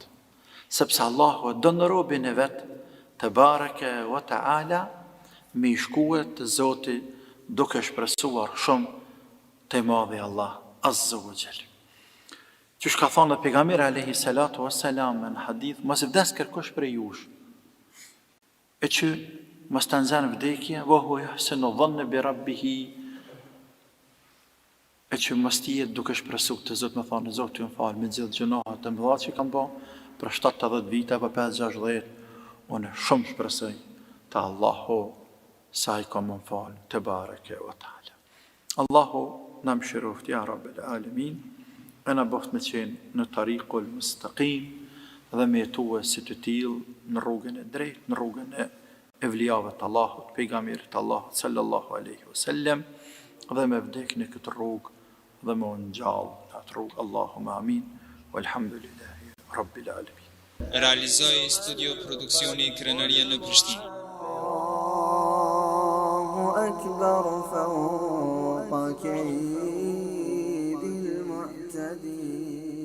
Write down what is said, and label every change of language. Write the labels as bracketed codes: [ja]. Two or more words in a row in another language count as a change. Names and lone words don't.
[sq] Sepse Allahu e don robën e vet, [ar] تبارك وتعالى, [sq] me i shkuet të Zoti duke shpresuar shumë te madhi Allah [ar] عز وجل. [sq] Që shka thonë pejgamberi [ar] عليه الصلاة والسلام [sq] në hadith, mos vdes kërkosh për jush. E që mos të nxjerr vdekje, [ar] وهو يحسن الظن بربه. [sq] E që mos të jetë duke shpresuar të Zot, më thonë Zoti më fal me gjithë gjunohat e mëdha që kam bërë për 70 vite apo 50-60, unë shumë shpresoj te Allahu sa i ka më fal [ar] تبارك وتعالى. [sq] Allahu na mëshiroft [ar] يا رب العالمين, [sq] e na boft me qenë në [ar] الطريق المستقيم [sq] dhe me jetua si të tillë në rrugën e drejtë, në rrugën e evlijave të Allahut, pejgamberit të Allahut [ar] صلى الله عليه وسلم, [sq] dhe me vdek në këtë rrugë dhe me ngjall në atë rrugë. [ar] اللهم آمين. والحمد لله رب العالمين. [sq] Realizoi studio produksioni Krenaria në Prishtinë. [ar] الله أكبر فوق كيد المعتدين.